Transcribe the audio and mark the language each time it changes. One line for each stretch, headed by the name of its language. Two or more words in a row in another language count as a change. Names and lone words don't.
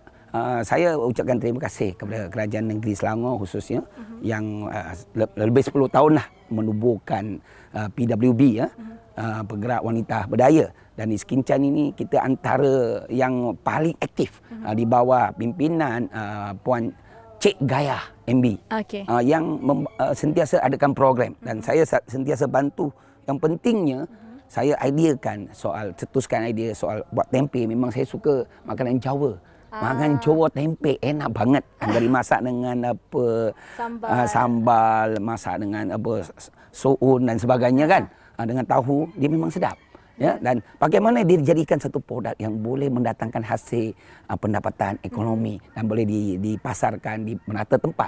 Malay: Saya ucapkan terima kasih kepada Kerajaan Negeri Selangor khususnya yang lebih 10 tahun lah menubuhkan PWB Penggerak Wanita Berdaya, dan di Skincare ini kita antara yang paling aktif di bawah pimpinan Puan Cik Gaya MB yang sentiasa adakan program, dan saya sentiasa bantu. Yang pentingnya saya ideakan cetuskan idea soal buat tempe. Memang saya suka makanan Jawa. Makan Jawa tempe
Indonesian: enak banget.
Malay: Dari masak dengan sambal, masak dengan soun dan sebagainya kan. Dengan tahu, dia memang sedap. Ya, dan bagaimana dia dijadikan satu produk yang boleh mendatangkan hasil pendapatan ekonomi dan boleh dipasarkan di merata tempat.